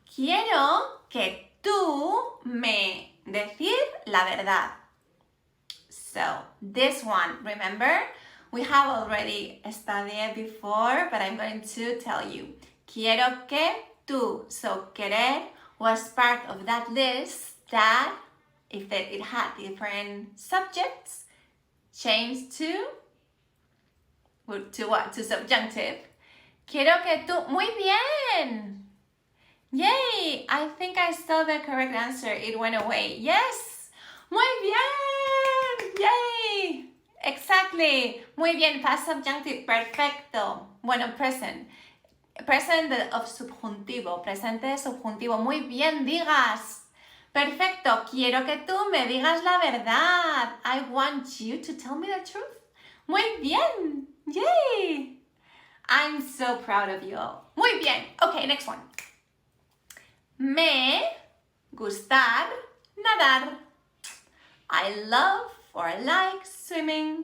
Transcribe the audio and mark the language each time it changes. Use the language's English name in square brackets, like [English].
[Spanish] Quiero que tú me decir la verdad. [English] So, this one, remember? We have already studied before, but I'm going to tell you. [Spanish] Quiero que tú. [English] So, querer was part of that list that, if it had different subjects, changed to what? To subjunctive. [Spanish] Quiero que tú. Muy bien. Yay! [English] I think I saw the correct answer. It went away. Yes. [Spanish] Muy bien. [English] Yay. Exactly. Muy bien. Past subjunctive. [Spanish] Perfecto. Bueno, [English] present. Present of [Spanish] subjuntivo. Presente de subjuntivo. Muy bien, digas. Perfecto. Quiero que tú me digas la verdad. [English] I want you to tell me the truth. [Spanish] Muy bien. [English] Yay. I'm so proud of you all. Muy bien. Okay, next one. [Spanish] Me gustar nadar. [English] I love or I like swimming.